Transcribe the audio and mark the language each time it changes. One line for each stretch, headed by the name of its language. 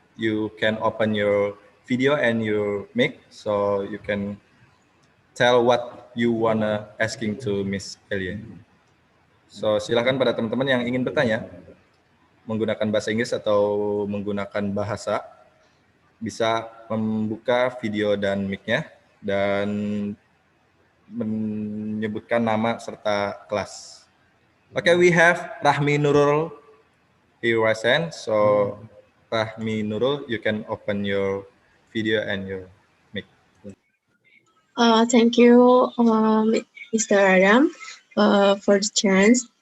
English: You can open your video and your mic so you can tell what you wanna asking to Miss Elie.
Indonesian: So silakan pada teman-teman yang ingin bertanya menggunakan bahasa Inggris atau menggunakan bahasa bisa membuka video dan mic-nya dan menyebutkan nama serta kelas.
English: Okay, we have Rahmi Nurul here present. So Rahmi Nurul, you can open your video and your mic. Thank you, Mr. Adam, for the chance.